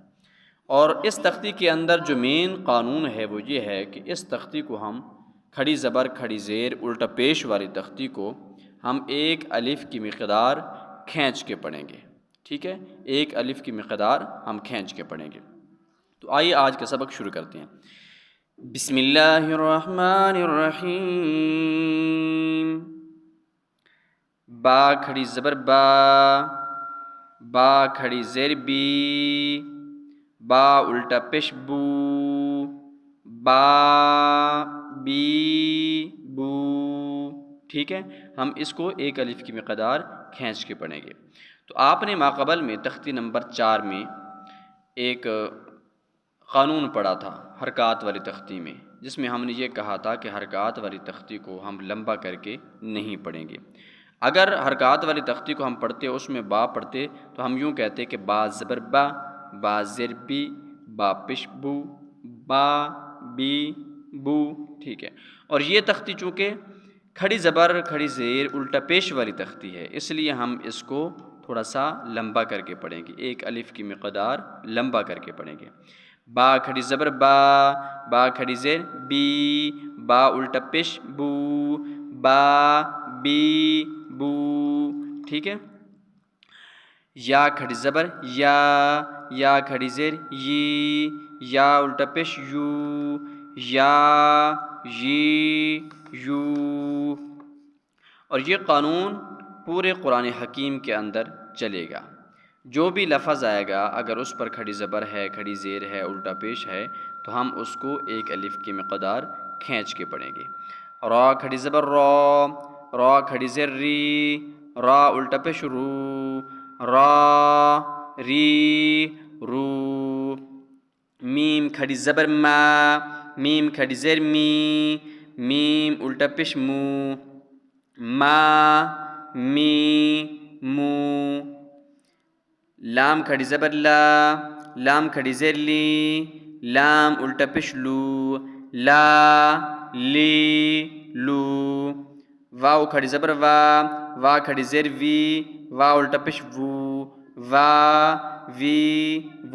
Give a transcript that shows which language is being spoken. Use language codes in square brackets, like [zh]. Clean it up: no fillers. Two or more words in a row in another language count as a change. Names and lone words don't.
[ur] اور اس تختی کے اندر جو مین قانون ہے وہ یہ ہے کہ اس تختی کو ہم کھڑی زبر کھڑی زیر الٹا پیش والی تختی کو ہم ایک الف کی مقدار کھینچ کے پڑھیں گے۔ ٹھیک ہے، ایک الف کی مقدار ہم کھینچ کے پڑھیں گے۔ تو آئیے آج کا سبق شروع کرتے ہیں۔ [ar] بسم اللہ الرحمن الرحیم۔ [ur] با کھڑی زبر با، با کھڑی زیر بی، با الٹا پیش بو، با بی بو۔ ٹھیک ہے، ہم اس کو ایک الف کی مقدار کھینچ کے پڑھیں گے۔ تو آپ نے ماقبل میں تختی نمبر 4 میں ایک قانون پڑھا تھا حرکات والی تختی میں، جس میں ہم نے یہ کہا تھا کہ حرکات والی تختی کو ہم لمبا کر کے نہیں پڑھیں گے۔ اگر حرکات والی تختی کو ہم پڑھتے اس میں با پڑھتے تو ہم یوں کہتے کہ با زبر با، با زیر بی، با پیش بو، با بی بو۔ ٹھیک ہے، اور یہ تختی چونکہ کھڑی زبر کھڑی زیر الٹا پیش والی تختی ہے، اس لیے ہم اس کو تھوڑا سا لمبا کر کے پڑھیں گے، ایک الف کی مقدار لمبا کر کے پڑھیں گے۔ با کھڑی زبر با، با کھڑی زیر بی، با الٹا پیش بو، با بی بو۔ ٹھیک ہے، یا کھڑی زبر یا کھڑی زیر یی، یا الٹا پیش یو، یا یی یو۔ اور یہ قانون پورے قرآن حکیم کے اندر چلے گا۔ جو بھی لفظ آئے گا اگر اس پر کھڑی زبر ہے کھڑی زیر ہے الٹا پیش ہے تو ہم اس کو ایک الف کی مقدار کھینچ کے پڑھیں گے۔ را کھڑی زبر را، را کھڑی زیر ری، را الٹا پیش رو، را ری رو۔ میم کھڑی زبر ما، میم کھڑی زیر می، میم الٹا پیش مو، ما می مو۔ لام کھڑی زبر لا، لام کھڑی زیر لی، لام الٹا پیش لو، لا لی لو۔ واو کھڑی زبر وا، وا کھڑی زیر وی، وا الٹا پیش وو، وا وی وو۔